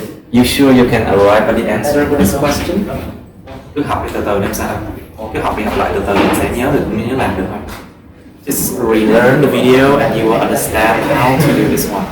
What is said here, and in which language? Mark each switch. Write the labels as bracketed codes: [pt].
[en] You sure you can arrive at the answer with this question? [vi] Cứ học đi từ từ xem sao. Cứ học đi học lại từ từ mình sẽ nhớ được, nhớ làm được không? [en] Just relearn the video and you will understand how to do this one.